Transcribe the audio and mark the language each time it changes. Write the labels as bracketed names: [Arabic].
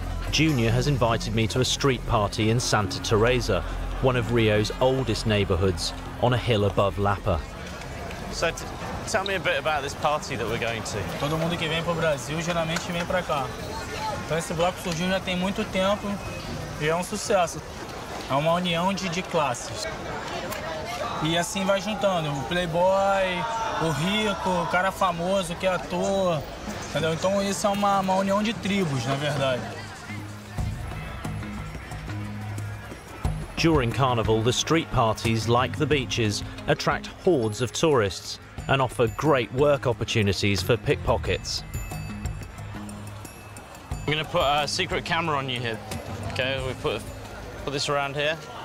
[English] Junior has invited me to a street party in Santa Teresa, one of Rio's oldest neighborhoods, on a hill above Lapa. So tell me a bit about this party that we're going to. [Portuguese] Todo mundo que vem para o Brasil geralmente vem para cá. Então esse bloco surgiu já tem muito tempo. E é um sucesso. É uma união de classes. E assim vai juntando o playboy, o rico, o cara famoso que é ator, entendeu? Então isso é uma união de tribos, na verdade. [English] During Carnival, the street parties, like the beaches, attract hordes of tourists and offer great work opportunities for pickpockets. I'm going to put a secret camera on you here. Okay, we put this around here.